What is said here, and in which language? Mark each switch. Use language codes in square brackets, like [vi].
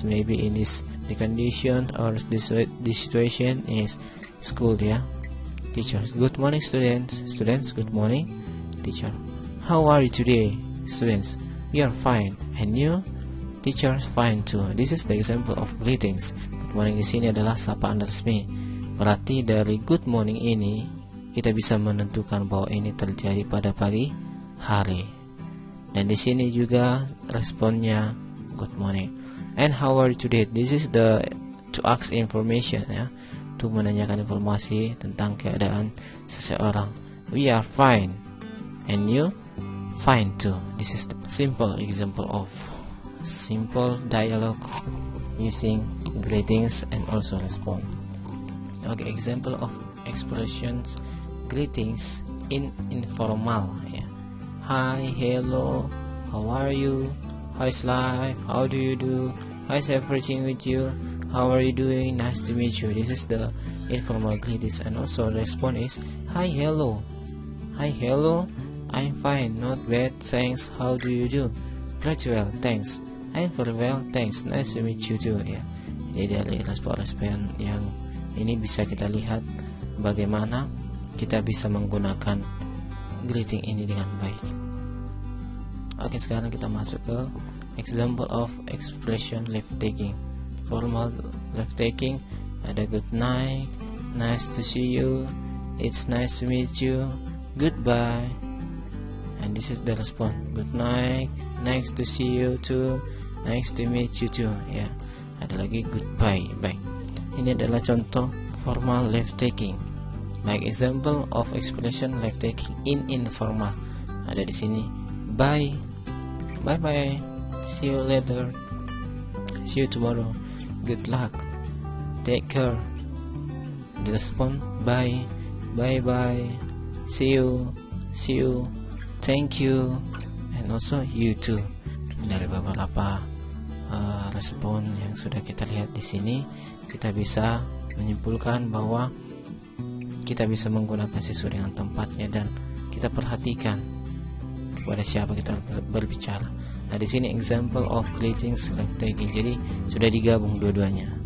[en] Maybe in this the condition or the situation is school ya. Teachers, good morning students. Students, good morning. Teacher, how are you today? Students, we are fine. And you? Teachers, fine too. This is the example of greetings. [id] Good morning di sini adalah sapaan resmi. Berarti dari good morning ini kita bisa menentukan bahwa ini terjadi pada pagi hari. Dan di sini juga responnya good morning. [en] And how are you today? This is the to ask information ya, [id] untuk menanyakan informasi tentang keadaan seseorang. [en] We are fine. And you? Fine too. This is the simple example of simple dialogue using greetings and also response. Okay, example of expressions greetings in informal ya. Hi, hello, how are you, how's life, how do you do, how's everything with you, how are you doing, nice to meet you. This is the informal greetings. And also response is hi, hello, I'm fine, not bad, thanks, how do you do, great, well, thanks, I'm very well, thanks, nice to meet you too ya. [id] Jadi dari respon-respon yang ini bisa kita lihat bagaimana kita bisa menggunakan greeting ini dengan baik. Oke, sekarang kita masuk ke [en] example of expression leave taking. Formal leave taking ada good night, nice to see you, it's nice to meet you, goodbye. And this is the response. Good night, nice to see you too, nice to meet you too ya. [id] Ada lagi goodbye. Baik, ini adalah contoh formal leave taking. [en] Baik, example of expression leave taking in informal. [id] Ada di sini. [en] Bye, bye bye, see you later, see you tomorrow, good luck, take care. The response bye, bye bye, see you, thank you, and also you too. [id] Dari beberapa respon yang sudah kita lihat di sini, kita bisa menyimpulkan bahwa kita bisa menggunakan sesuai dengan tempatnya dan kita perhatikan kepada siapa kita berbicara. Nah, di sini [en] example of greetings leave taking. [id] Jadi sudah digabung dua-duanya.